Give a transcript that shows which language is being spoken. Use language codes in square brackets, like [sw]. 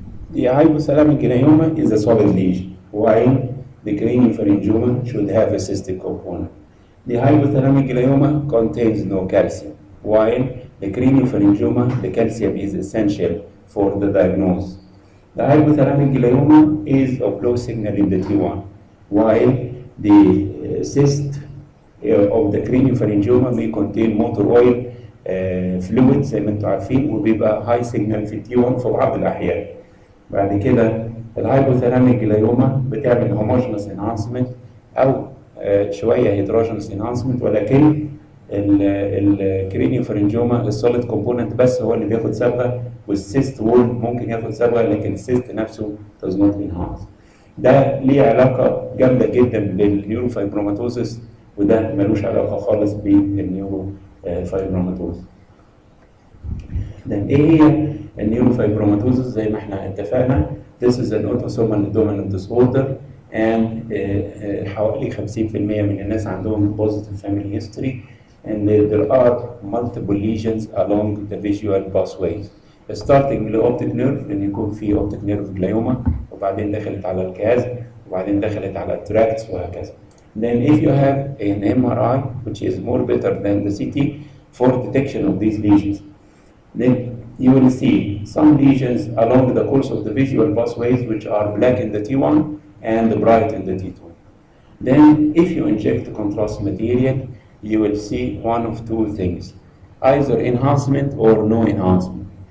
[en] The hypothalamic glioma is a solid lesion, while the craniopharyngioma should have a cystic component. The hypothalamic glioma contains no calcium, while the craniopharyngioma, the calcium is essential for the diagnosis. The hypothalamic glioma is of low signal in the T1, while the cyst of the craniopharyngioma may contain motor oil fluid [ar] زي ما انتم عارفين، وبيبقى هاي سيجنال في تي 1 في بعض الأحيان. بعد كده الهايبوثالاميك جلايوما بتعمل هوموجينوس انهانسمنت أو شوية هيتروجينوس انهانسمنت، ولكن الكرينيوفارنجوما السوليد كومبوننت بس هو اللي بياخد صبغه، والسيست وول ممكن ياخد صبغه لكن السيست نفسه [en] does not enhance. [ar] ده ليه علاقه جامده جدا بالنيوروفايبروماتوزس، وده ملوش علاقه خالص بالنيوروفايبروماتوزس. ايه هي النيوروفايبروماتوزس؟ زي ما احنا اتفقنا [en] this is an autosomal dominant disorder and [ar] حوالي 50% من الناس عندهم [en] positive family history, and there are multiple lesions along the visual pathways. [ar] starting من optic nerve ان يكون في optic nerve glioma، وبعدين دخلت على الكاز، وبعدين دخلت على التراكتس وهكذا. [en] Then if you have an MRI which is more better than the CT for detection of these lesions, then you will see some lesions along the course of the visual pathways which are black in the T1 and bright in the T2. Then if you inject contrast material, you will see one of two things, either enhancement or no enhancement.